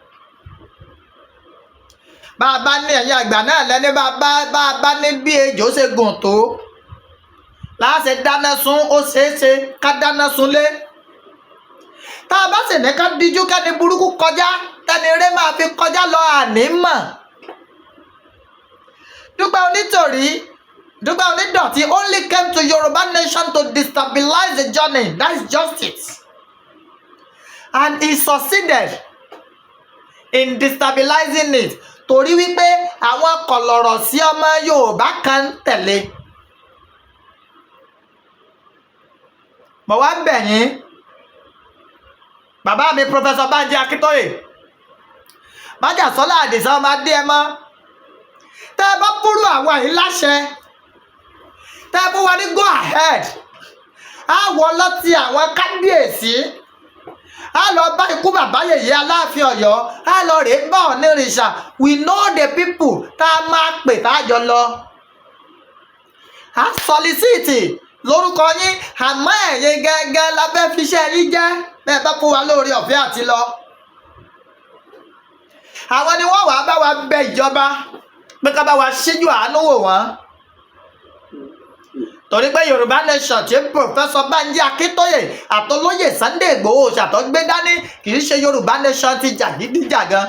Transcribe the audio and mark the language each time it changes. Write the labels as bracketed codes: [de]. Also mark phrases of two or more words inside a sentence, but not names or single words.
[yo] bàbá ní ẹ̀yìn àgbà náà lẹ́ni bàbá ní bí ejò ṣe gùn tó láṣẹ dáná sun ó ṣeéṣe ká dáná sunlé. tá a bá sì ní ká díjú kẹ́ni burúkú kọjá tẹ́ni eré máa fi kọjá lọ àní mọ̀. [en] Dupe Onitiri only came to Yoruba nation to destabilize the journey. That is justice. And he succeeded in destabilizing it. [yo] Torí wípé àwọn kọ̀lọ̀rọ̀ sí ọmọ Yorùbá kan tẹ̀lé. Mo wá bẹ̀ yín bàbá mi Professor Banji Akíntóyè májà sọ́lá àdìsá ọmọ adé ẹ mọ́. tẹ́ ẹ bá búrú àwọn yìí láṣẹ tẹ́ ẹ bú wa ní [en] go ahead [yo] á wọ lọ́tì àwọn kábíyèsí á lọ bá ikú bàbá yèyé Aláàfin Ọ̀yọ́ á lọ rèé bá Ọ̀nìrìṣà [en] we know the people [yo] tá a máa pè tá a jọ lọ. á solicite lórúkọ yín àmọ́ ẹ̀yin gẹ́gẹ́ lábẹ́ fiṣẹ́ yín jẹ́ bẹ́ẹ̀ bá fún wa lórí ọ̀fẹ́ àti lọ. àwọn ni wọ́n wàá bá wa bẹ ìjọba pé ká bá wa ṣíjú àánú wò wọ́n torí pé Yorùbá nation tí Professor Banji Akíntóyè àtolóyè Sunday Igboho ṣàtọ́gbé dání kì í ṣe Yorùbá nation ti jàgídíjàgan.